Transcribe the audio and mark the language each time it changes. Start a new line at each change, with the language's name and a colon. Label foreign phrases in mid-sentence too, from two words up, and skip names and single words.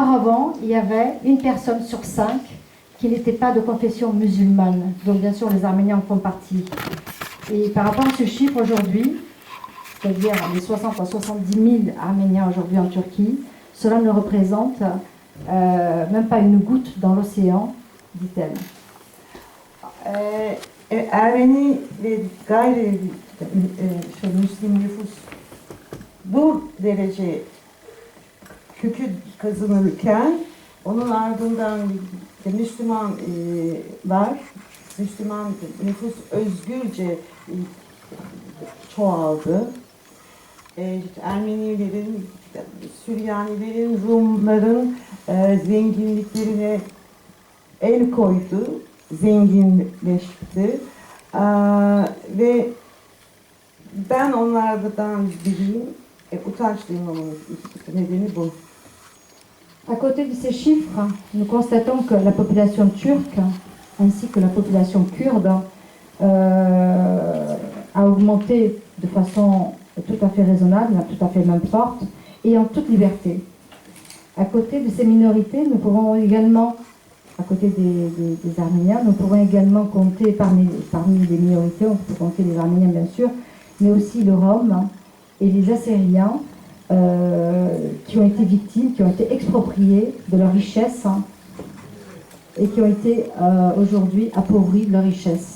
French: Auparavant, il y avait une personne sur 5 qui n'étaient pas de confession musulmane. Donc bien sûr, les Arméniens en font partie. Et par rapport à ce chiffre aujourd'hui, c'est-à-dire les 60 à 70 000 Arméniens aujourd'hui en Turquie, cela ne représente même pas une goutte dans l'océan, dit-elle.
Turkish: Ermeni ve Müslim nüfus bu derece kökü kazanırken onun ardından Müslüman nüfus özgürce çoğaldı. Ermenilerin, Süryanilerin, Rumların zenginliklerine el koydu, zenginleşti. Ve ben onlardan biriyim. Utanç duymamın nedeni bu.
French: À côté de ces chiffres, nous constatons que la population turque ainsi que la population kurde a augmenté de façon tout à fait raisonnable, tout à fait même forte et en toute liberté. À côté de ces minorités, nous pouvons également, à côté des Arméniens, nous pouvons également compter parmi les minorités, on peut compter les Arméniens bien sûr, mais aussi le Rome et les Assyriens qui ont été victimes, qui ont été expropriés de leur richesse et qui ont été aujourd'hui appauvris de leur richesse.